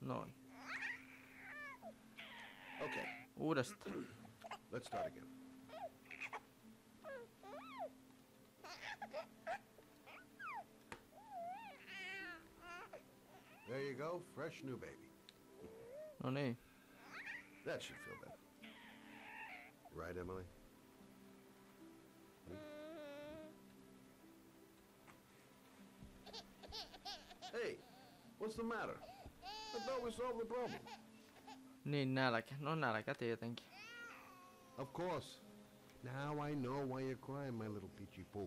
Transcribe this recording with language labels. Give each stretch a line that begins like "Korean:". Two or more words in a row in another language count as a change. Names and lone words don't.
Finnish: Noin.
English: Okay,
Finnish: Uudestaan.
English: let's start again. There you go, fresh new baby.
Finnish: No niin.
English: That should feel better. Right, Emily? Hey, what's the matter? I thought we solved the problem.
Finnish: Niin nälkä. No nälkä tietenkin.
English: Of course. Now I know why you're crying, my little peachy poo.